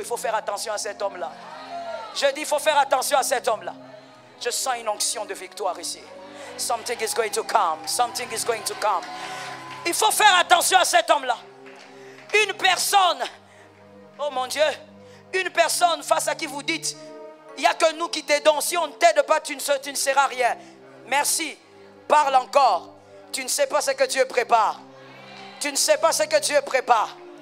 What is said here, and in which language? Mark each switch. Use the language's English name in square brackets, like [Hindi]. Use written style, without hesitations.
[French] Il faut faire attention à cet homme-là. Je dis, il faut faire attention à cet homme-là. Je sens une onction de victoire ici. [English] Something is going to come. Something is going to come. [French] Il faut faire attention à cet homme-là. Une personne, oh mon Dieu, une personne face à qui vous dites, il n'y a que nous qui t'aidons. Si on ne t'aide pas, tu ne seras rien. Merci. Parle encore. Tu ne sais pas ce que Dieu prépare. Tu ne sais pas ce que Dieu prépare.